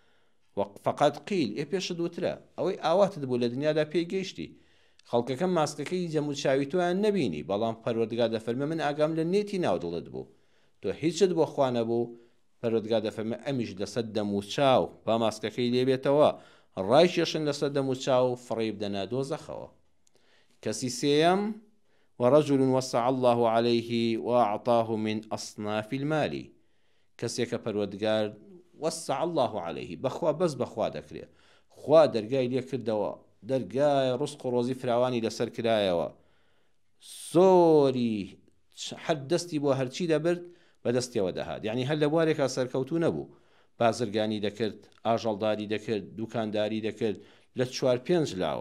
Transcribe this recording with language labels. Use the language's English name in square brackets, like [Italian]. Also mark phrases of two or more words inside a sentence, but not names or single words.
[Arabic] فقط قیل، [Central Kurdish] پێشت وترە ئەوەی ئاواتت بوو لە دنیادا پێگەیشتی، خەڵکەکەم ماسکەکەی جەمو چاوی تۆیان نەبینی، بەڵام پەروەردگار دەفەرمێ من ئاگام لە نێتی ناودڵت بوو، تۆ هیچت بۆ خوا نەبوو. پەروەردگار دەفەرمێ ئەمیش لەسەر دەم و چاو با ماسکەکەی لێبێتەوە، ڕای کێشن لەسەر دەم و چاو فڕی بدەنە دۆزەخەوە. کەسی سێیەم [Arabic] ورجل وسع الله عليه وأعطاه من أصناف المال، [Central Kurdish] کەسێکە پەروەردگار [Arabic] وسع الله عليه، [Central Kurdish] بەخوا بەس بەخوا دەکرێ، خوا دەرگای لێ کردەوە، دەرگای ڕزق و ڕۆزی فراوانی لەسەر کرایەوە، زۆری هەر دەستی بۆ هەرچی دەبرد بەدەستیەوە دەهات، یعنی هەر لە بوارێکا سەرکەوتو نەبوو، بازرگانی دەکرد، ئاژەڵداری دەکرد، دوکانداری دەکرد لە 4-5 لاوە.